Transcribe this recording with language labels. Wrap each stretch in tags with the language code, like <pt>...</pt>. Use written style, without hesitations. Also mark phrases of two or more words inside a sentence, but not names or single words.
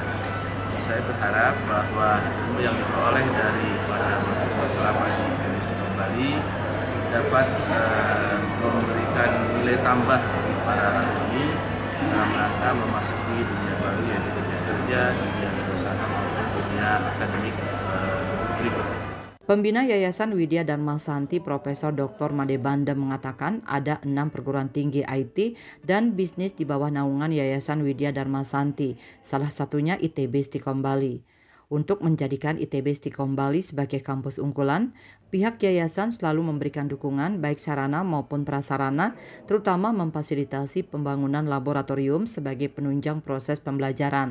<id>Saya berharap bahwa ilmu yang diperoleh dari para mahasiswa selama di ITB Stikom Bali dapat memberikan nilai tambah bagi para alumni dalam rangka memasuki dunia baru, yaitu dunia kerja, dunia wirausaha maupun dunia akademik berikutnya. Pembina Yayasan Widya Dharma Santi Profesor Dr. Made Bandem mengatakan ada 6 perguruan tinggi IT dan bisnis di bawah naungan Yayasan Widya Dharma Santi, salah satunya ITB Stikom Bali. Untuk menjadikan ITB Stikom Bali sebagai kampus unggulan, pihak yayasan selalu memberikan dukungan baik sarana maupun prasarana, terutama memfasilitasi pembangunan laboratorium sebagai penunjang proses pembelajaran.</id>